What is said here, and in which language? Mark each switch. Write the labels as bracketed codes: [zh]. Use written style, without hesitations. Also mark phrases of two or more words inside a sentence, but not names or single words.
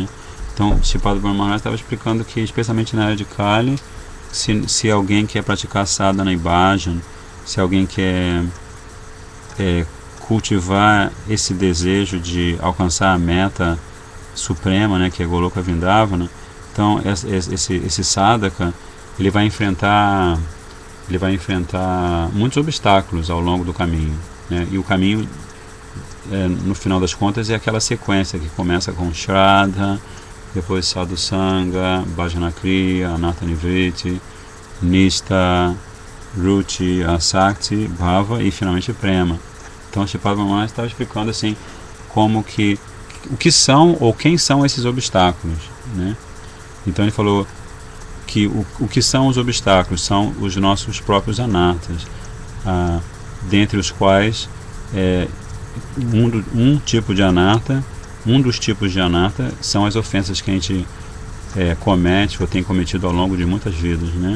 [pt] Então, Shripad Bhavan Maharaj estava explicando que, especialmente na era de Kali, se alguém quer praticar sadhana e bhajan, se alguém quer cultivar esse desejo de alcançar a meta suprema, né, que é Goloka Vrindavana, então esse sadhaka ele vai enfrentar muitos obstáculos ao longo do caminho, né? E o caminho, no final das contas, é aquela sequência que começa com Shraddha, depois Sadhu Sangha, Bhajana Kriya, Anartha Nivriti, Nishta, Ruchi, Asakti, Bhava e finalmente Prema. Então Shripad Bhavan Maharaj estava explicando assim como que o que são ou quem são esses obstáculos, né? Então ele falou que o que são os obstáculos são os nossos próprios anartas, dentre os quais um tipo de anarta, um dos tipos de anarta são as ofensas que a gente comete ou tem cometido ao longo de muitas vidas, né?